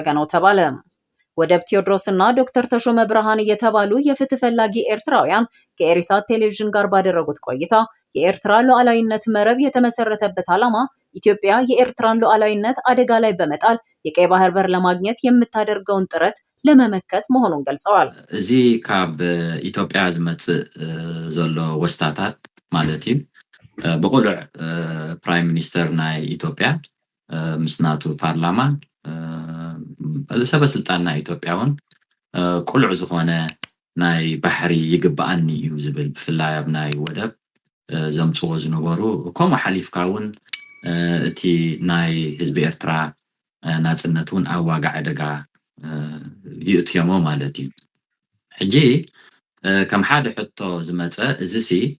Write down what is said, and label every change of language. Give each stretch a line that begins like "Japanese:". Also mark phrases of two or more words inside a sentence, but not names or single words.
Amharic: ነው ተባለ። ወደብ ቴዎድሮስና ዶክተር ተሾመ ብርሃን የተባሉ የፍትህ ፈላጊ ኤርትራውያን ከኤሪሳት ቴሌቪዥን ጋር ባደረጉት ቆይታ የኤርትራ ሉዓላዊነት መረብ የተመሰረተበት ዓላማ ኢትዮጵያ የኤርትራን ሉዓላዊነት አደጋ ላይ በመጣል የቀይ ባህር በር ለማግኘት የምታደርገውን ጥረት ለመመከት መሆኑን ገልጸዋል።
Tigrinya: እዚ ካብ ኢትዮጵያ ዝመጽእ ዘሎ ወስታታት ማለት እዩ ብቁሉዕ ፕራይም ሚኒስተር ናይ ኢትዮጵያ ምስናቱ ፓርላማ ሰበስልጣን ናይ ኢትዮጵያ እውን ቁሉዕ ዝኾነ ናይ ባሕሪ ይግባአኒ እዩ ዝብል ብፍላይ ኣብ ናይ ወደብ ዘምጽዎ ዝነበሩ ከምኡ ሓሊፍካ እውን እቲ ናይ ህዝቢ ኤርትራ ናጽነት እውን ኣብ ዋጋ ዕደጋ ይእትየሞ ማለት እዩ። ሕጂ ከም ሓደ ሕቶ ዝመጸ እዚሲ